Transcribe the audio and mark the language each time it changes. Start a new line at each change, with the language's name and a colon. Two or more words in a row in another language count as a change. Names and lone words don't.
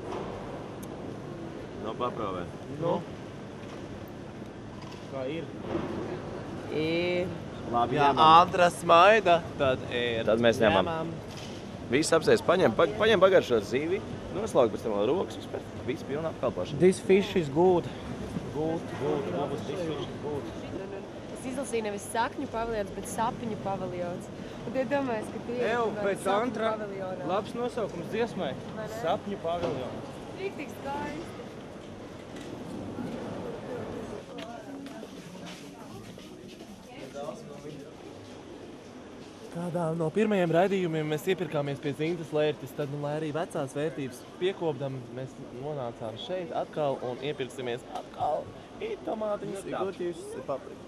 Latvian: Nu, paprovē. Nu. Kā ir? Labi, Ja Andra smaida, tad ir. Tad mēs ņemam. Viss apsēs, paņem pagaršot zīvi, noslaukt pēc tam vēl rokas, viss pilnā apkalpošana.
English: This fish is good. Good. This fish is good.
Latvian: Es izlasīju nevis sakņu paviljons, bet sapiņu paviljons. Un tie domājas, ka tie Evo, ir pēc Antra labs nosaukums dziesmai. Sapņu paviljons. Rīktīgi skaisti. Kādā no pirmajiem raidījumiem mēs iepirkāmies pie Zintas Lērķis, tad, lai arī vecās vērtības piekopdam, mēs nonācām šeit atkal un iepirksimies atkal tomātiņus, gurķīšus, papriku.